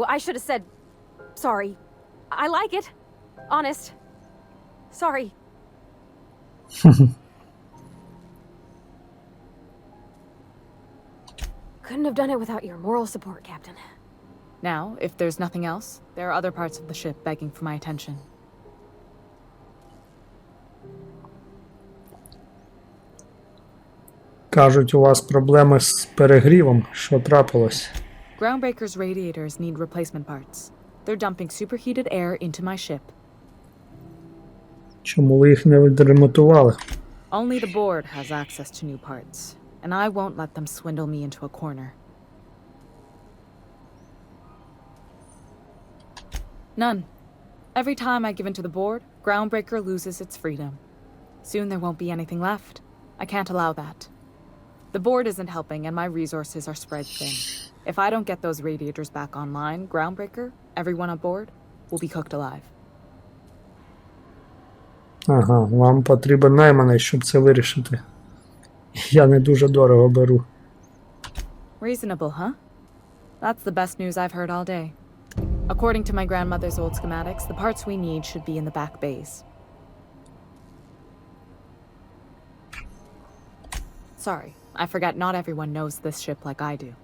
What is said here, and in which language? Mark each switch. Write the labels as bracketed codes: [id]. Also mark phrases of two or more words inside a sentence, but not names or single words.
[en] I should have said... Sorry. I like it. Honest. Sorry. Couldn't have done it without your moral support, Captain. Now, if there's nothing else, there are other parts of the ship begging for my attention. [uk] Кажуть, у вас проблеми з перегрівом. Що трапилось? [en] Groundbreaker's radiators need replacement parts. They're dumping superheated air into my ship. [uk] Чому ви їх не відремонтували? [en] Only the board has access to new parts, and I won't let them swindle me into a corner. None. Every time I give in to the board, Groundbreaker loses its freedom. Soon there won't be anything left. I can't allow that. The board isn't helping, and my resources are spread thin. If I don't get those radiators back online, Groundbreaker, everyone on board, will be cooked alive. [uk] Ага, вам потрібен найманий, щоб це вирішити. Я не дуже дорого беру. [en] Reasonable, huh? That's the best news I've heard all day. According to my grandmother's old schematics, the parts we need should be in the back bays. Sorry, I forgot not everyone knows this ship like I do.